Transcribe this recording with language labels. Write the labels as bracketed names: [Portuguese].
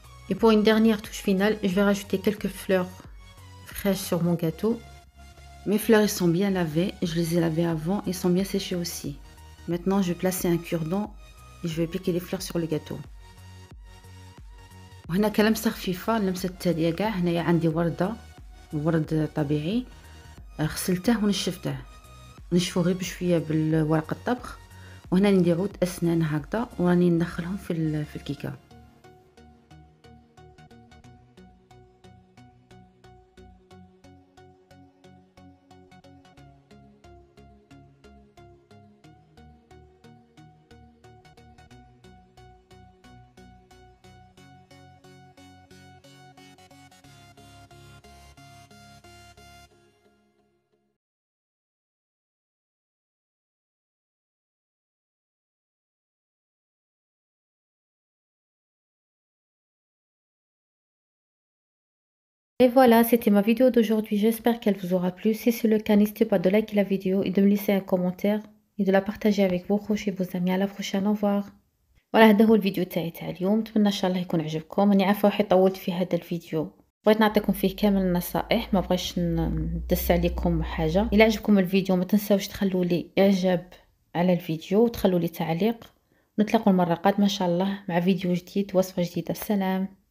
[French] Et pour une dernière touche finale, je vais rajouter quelques fleurs fraîches sur mon gâteau. Mes fleurs ils sont bien lavées, je les ai lavées avant, ils sont bien séchés aussi. Maintenant je vais placer un cure-dent et je vais appliquer les fleurs sur le gâteau. [Arabic] وهنا كلمسة خفيفة اللمسة التالية كاع. هنايا عندي ورد طبيعي غسلته ونشفته، نشفوه غير بشوية بالورق الطبخ. وهنا ندير عود اسنان هكذا وراني ندخلهم في الكيكة. [French] Et voilà, c'était ma vidéo d'aujourd'hui. J'espère qu'elle vous aura plu. Si c'est le cas, n'hésitez pas de liker la vidéo et de me laisser un commentaire et de la partager avec vos proches et vos amis. À la prochaine, au revoir. [Arabic] voilà هذا هو الفيديو تاعي تاع اليوم. نتمنى ان شاء الله يكون عجبكم. راني عارفه روحي طولت في هذا الفيديو، بغيت نعطيكم فيه كامل النصائح، ما بغيتش ندس عليكم حاجه. الا عجبكم الفيديو ما تنساوش تخلوا لي اعجاب على الفيديو وتخلوا لي تعليق. نتلاقوا المره القادمه ان شاء الله مع فيديو جديد ووصفه جديده. السلام.